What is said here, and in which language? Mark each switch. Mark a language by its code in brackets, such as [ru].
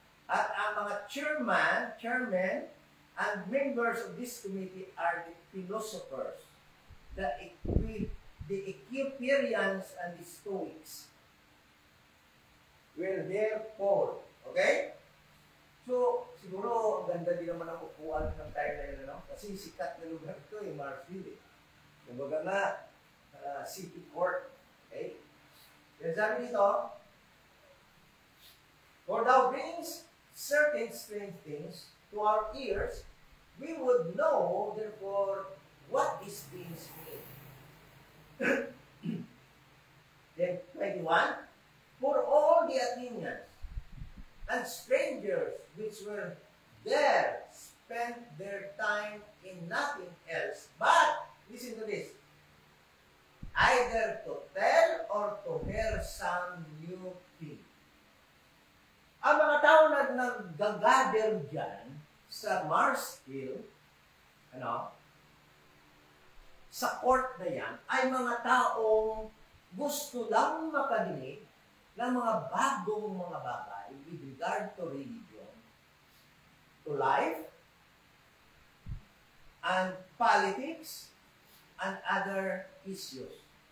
[tl] At ang mga chairman, [en] and members of this committee are the philosophers, the Epicureans and the Stoics. Will hear Paul. Okay? [tl] So, siguro, ang ganda din naman ang upuan ng time na yun, no? Kasi sikat na lugar ito, yung Mars Hill. Kumbaga nga, city court. Okay? Yan sabi dito, [en] for thou brings certain strange things to our ears, we would know, therefore, what these things mean. Then, 21, for all the Athenians and strangers which were there spent their time in nothing else but, listen to this, either to tell or to hear some new thing. [tl] Ang mga tao na nag-gather dyan sa Mars Hill, sa court na yan, ay mga taong gusto lang makadinig ng mga bagong mga bagay [en] with regard to religion, to life, and politics, and other issues.